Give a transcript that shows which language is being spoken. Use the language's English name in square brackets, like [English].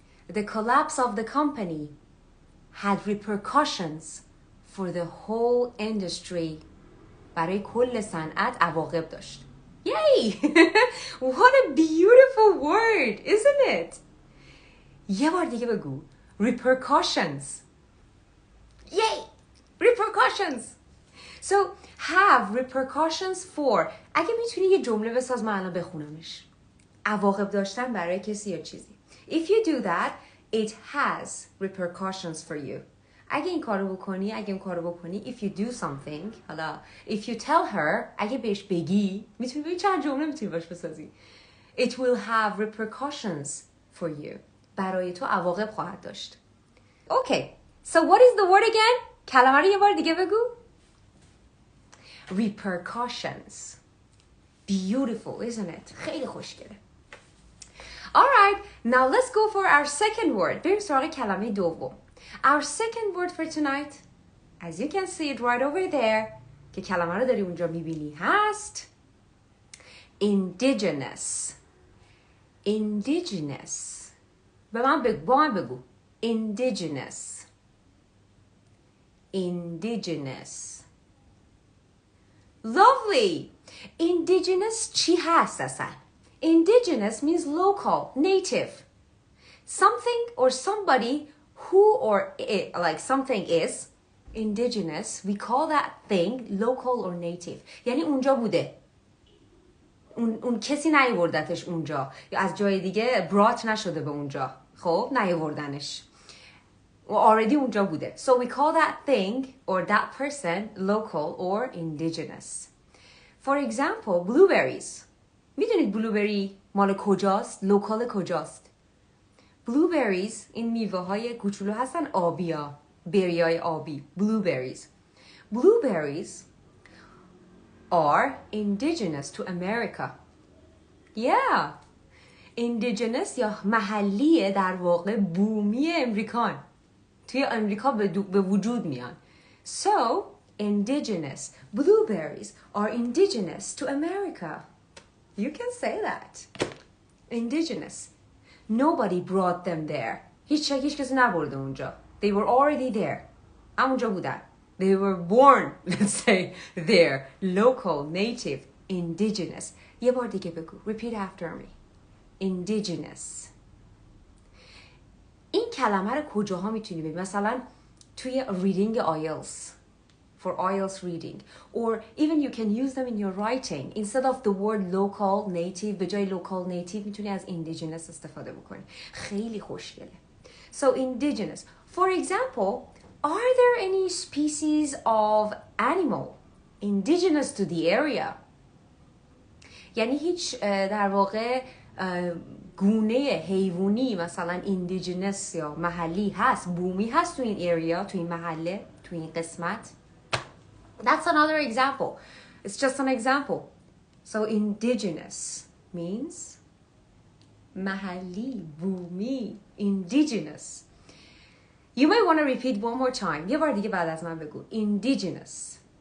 [English] The collapse of the company had repercussions for the whole industry [Persian] برای کل صنعت عواقب داشت. [English] Yay! What a beautiful word, isn't it? [Persian] یه بار دیگه بگو. Repercussions. Yay! Repercussions. [English] So, have repercussions for. [Persian] اگه میتونی یه جمله بساز من الان بخونمش. عواقب داشتن برای کسی یا چیزی. [English] If you do that, it has repercussions for you. [Persian] اگه این کارو بکنی, [English] if you do something, [Persian] حالا, [English] if you tell her, [Persian] اگه بهش بگی, میتونی بگی چند جمله میتونی باش بسازی. [English] It will have repercussions for you. [Persian] برای تو عواقب خواهد داشت. [English] Okay, so what is the word again? [Persian] کلمه رو یه بار دیگه بگو. Repercussions. [English] Beautiful, isn't it? [Persian] خیلی خوشگله. [English] Alright, now let's go for our second word. [Persian] بریم سراغ کلمه دوم. [English] Our second word for tonight, as you can see it right over there, [Persian] که کلمه رو داری اونجا میبینی هست [English] Indigenous. [Persian] Indigenous. با من بگو. [English] Indigenous. Indigenous. Lovely. Indigenous [Persian] چی هست اصلا؟ [English] Indigenous means local, native. Something or somebody who or it, like something is indigenous, we call that thing local or native. [Persian] یعنی اونجا بوده. اون کسی نیوردتش اونجا یا از جای دیگه برات نشده به اونجا. خب نیاوردنش already اونجا بوده. [English] So we call that thing or that person local or indigenous. For example, blueberries. [Persian] میدونید بلوبری مال کجاست؟ لوکال کجاست؟ blueberries این میوه های کوچولو هستن آبی ها. بریای آبی. blueberries. [English] Blueberries are indigenous to America. Yeah. [Persian] Indigenous یا محلیه در واقع بومی امریکان. توی امریکا به وجود میان. [English] So, indigenous. Blueberries are indigenous to America. You can say that. Indigenous. Nobody brought them there. [Persian] هیچ کسی نبرده اونجا. [English] They were already there. [Persian] همونجا بودن. [English] They were born, let's say, there. Local, native, indigenous. [Persian] یه بار دیگه بگو. [English] Repeat after me. [Persian] Indigenous. این کلمه رو کجاها میتونی ببینی؟ مثلا توی reading IELTS. [English] For IELTS reading. Or even you can use them in your writing. Instead of the word local, native, [Persian] به جای local, native میتونی از indigenous استفاده بکنی. خیلی خوشگله. [English] So indigenous. For example, are there any species of animal indigenous to the area? [Persian] یعنی هیچ در واقع گونه حیوانی مثلا indigenous یا محلی هست، بومی هست تو این area، تو این محله، تو این قسمت. [English] That's another example. It's just an example. So indigenous means [Persian] محلی، بومی, [English] indigenous. You may want to repeat one more time. [Persian] یه بار دیگه بعد از من بگو. Indigenous.